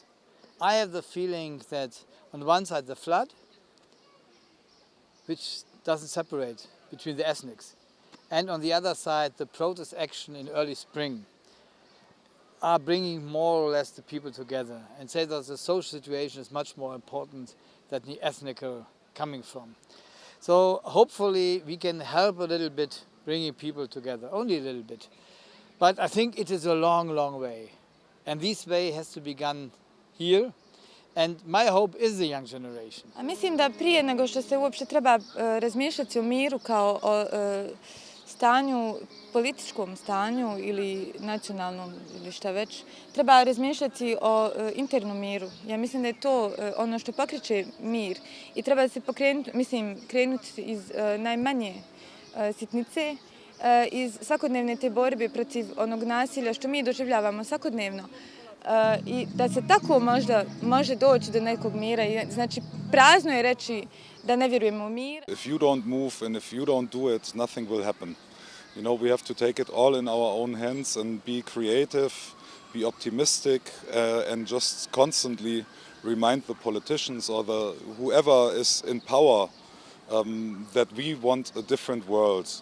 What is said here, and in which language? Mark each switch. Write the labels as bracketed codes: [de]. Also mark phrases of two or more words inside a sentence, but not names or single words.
[en] I have the feeling that on one side the flood, which doesn't separate between the ethnics, and on the other side the protest action in early spring are bringing more or less the people together and say that the social situation is much more important than the ethnic coming from. So hopefully we can help a little bit bringing people together, only a little bit. But I think it is a long, long way. And this way has to be begun here. And my hope is the young generation. [bs] A mislim da prije nego što se uopće treba razmišljati o miru kao o stanju, političkom stanju ili nacionalnom ili šta već, treba razmišljati o internom miru. Ja mislim da je to ono što pokreće mir i treba se krenuti iz najmanje sitnice, iz svakodnevne te borbe protiv onog nasilja što mi doživljavamo svakodnevno. I da se tako možda može doći do nekog mira. Znači, prazno je reći da ne vjerujemo u mir. [en] If you don't move and if you don't do it, nothing will happen. You know, we have to take it all in our own hands and be creative, be optimistic, and just constantly remind the politicians or whoever is in power that we want a different world.